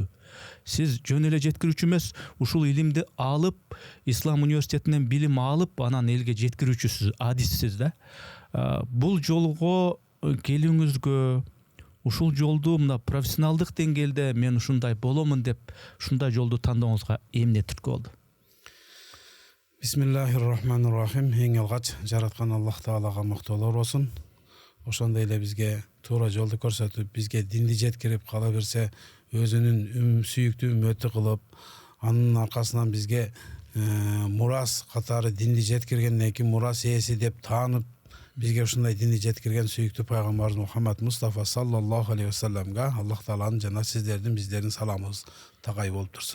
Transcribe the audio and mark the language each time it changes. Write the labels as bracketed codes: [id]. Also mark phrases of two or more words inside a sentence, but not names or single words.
[ky] Сиз жөн эле жеткирүүчү эмес, ушул илимди алып, Ислам университетинен билим алып, анан элге жеткирүүчүсүз, адиссиз да. Бул жолго келүүңүзгө, ушул жолду мына профессионалдык деңгээлде мен ушундай боломун деп ушундай жолду тандооңузга эмне түрткү болду? [ar] بسم الله الرحمن الرحيم. [ky] Эң алгач жараткан Аллах Таалага мактоолор болсун. Ошондой эле бизге туура жолду көрсөтүп, бизге динди жеткирип, кала берсе өзүнүн сүйүктүү үммөтү кылып, анын аркасынан бизге мурас катары динди жеткиргенден кийин мурас ээси деп таанып бизге ушундай динди жеткирген сүйүктүү пайгамбарыбыз Мухаммад Мустафа [ar] صلى الله عليه وسلم [ky] Аллах Тааланын жана сиздердин биздердин саламыбыз тагай болуп турсун.